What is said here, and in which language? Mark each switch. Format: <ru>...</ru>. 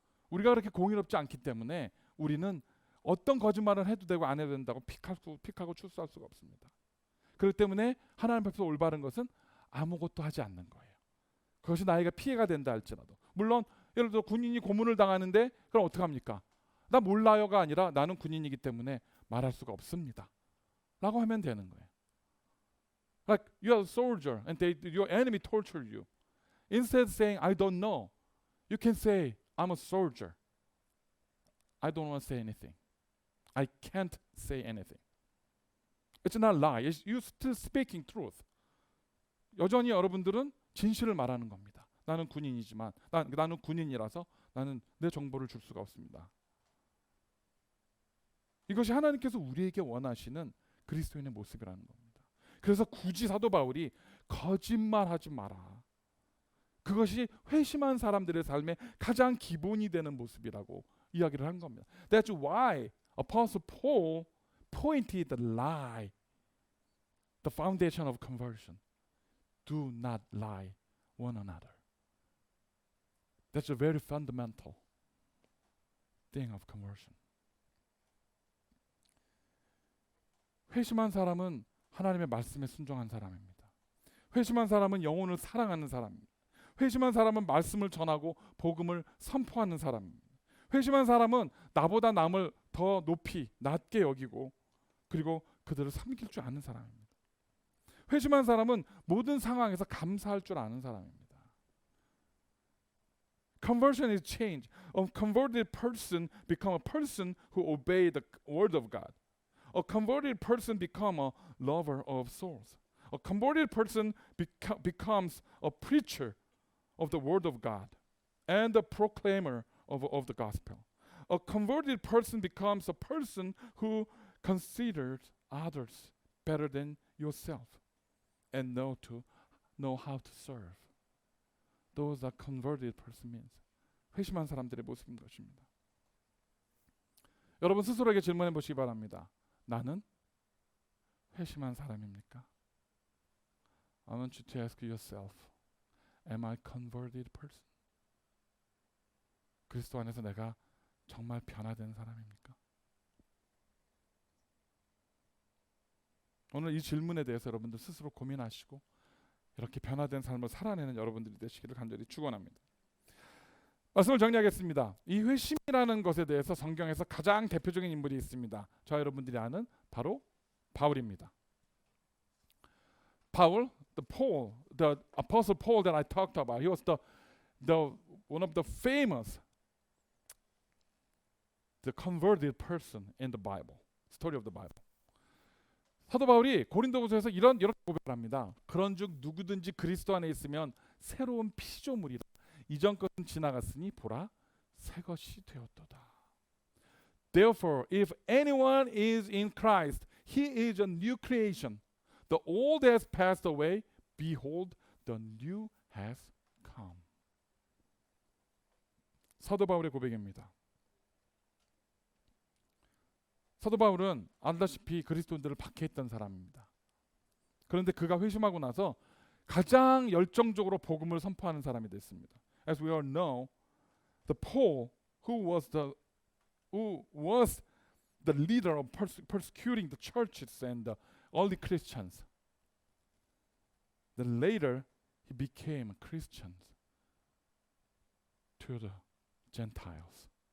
<ko>우리가 그렇게 공의롭지 않기 때문에 우리는 어떤 거짓말을 해도 되고 안 해도 된다고 픽하고 추수할 수가 없습니다. 그렇기 때문에 하나님 앞에서 올바른 것은 아무것도 하지 않는 거예요. 그것이 나에게 피해가 된다 할지라도. 물론 예를 들어 군인이 고문을 당하는데 그럼 어떡합니까? 나 몰라요가 아니라 나는 군인이기 때문에 말할 수가 없습니다. 라고 하면 되는 거예요.</ko> <en>Like you are a soldier and your enemy torture you. Instead of saying I don't know, you can say I'm a soldier. I don't want to say anything. I can't say anything. It's not lie. You still speaking truth.</en> <ko>여전히 여러분들은 진실을 말하는 겁니다. 나는 군인이지만 나는 군인이라서 나는 내 정보를 줄 수가 없습니다. 이것이 하나님께서 우리에게 원하시는 그리스도인의 모습이라는 겁니다. 그래서 굳이 사도 바울이 거짓말하지 마라. 그것이 회심한 사람들의 삶의 가장 기본이 되는 모습이라고 이야기를 한 겁니다.</ko> <en>That's why Apostle Paul pointed the lie, the foundation of conversion. Do not lie one another. That's a very fundamental thing of conversion.</en> <ko>회심한 사람은 하나님의 말씀에 순종한 사람입니다. 회심한 사람은 영혼을 사랑하는 사람입니다. 회심한 사람은 말씀을 전하고 복음을 선포하는 사람입니다. 회심한 사람은 나보다 남을 더 높이 낮게 여기고 그리고 그들을 섬길 줄 아는 사람입니다. 회심한 사람은 모든 상황에서 감사할 줄 아는 사람입니다.</ko> <en>Conversion is change. A converted person become a person who obey the word of God. A converted person become a lover of souls. A converted person becomes a preacher of the word of God and a proclaimer of the gospel. A converted person becomes a person who considers others better than yourself and know how to serve. Those are converted person means.</en> <ko>회심한 사람들의 모습인 것입니다. 여러분 스스로에게 질문해 보시기 바랍니다. 나는 회심한 사람입니까?</ko> <en>I want you to ask yourself, am I converted person?</en> <ko>그리스도 안에서 내가 정말 변화된 사람입니까? 오늘 이 질문에 대해서 여러분들 스스로 고민하시고 이렇게 변화된 삶을 살아내는 여러분들이 되시기를 간절히 축원합니다. 말씀을 정리하겠습니다. 이 회심이라는 것에 대해서 성경에서 가장 대표적인 인물이 있습니다. 저 여러분들이 아는 바로 바울입니다.</ko> <en>Paul, the apostle Paul that I talked about, he was the one of the famous, the converted person in the Bible, story of the Bible.</en> <ko>사도 바울이 고린도후서에서 이렇게 고백을 합니다. 그런즉 누구든지 그리스도 안에 있으면 새로운 피조물이라. 이전 것은 지나갔으니 보라 새 것이 되었도다.</ko> <en>Therefore, if anyone is in Christ, he is a new creation. The old has passed away. Behold, the new has come.</en> <ko>사도 바울의 고백입니다. 사도 바울은 알다시피 그리스도인들을 박해했던 사람입니다. 그런데 그가 회심하고 나서 가장 열정적으로 복음을 선포하는 사람이 됐습니다.</ko> <en>As we all know, the Paul, who was the leader of persecuting the churches and the early Christians, then later he became a Christian to the Gentiles.</en>